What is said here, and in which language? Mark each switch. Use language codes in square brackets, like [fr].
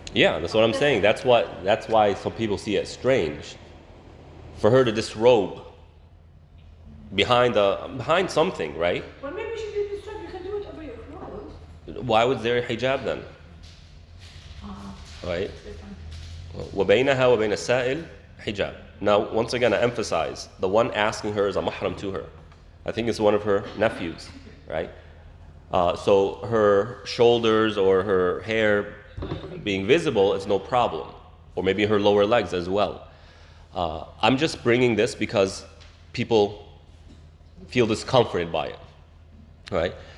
[en] Yeah, that's what I'm saying. That's why some people see it strange. For her to disrobe behind something, right? Well, maybe she did this job. You can do it over your clothes. Why was there a hijab then? Right? Different. [ar] وَبَيْنَهَا وَبَيْنَ السَّائِلِ hijab. [en] Now, once again, I emphasize, the one asking her is a mahram to her. I think it's one of her nephews, right? So her shoulders or her hair being visible is no problem. Or maybe her lower legs as well. I'm just bringing this because people feel discomforted by it, right?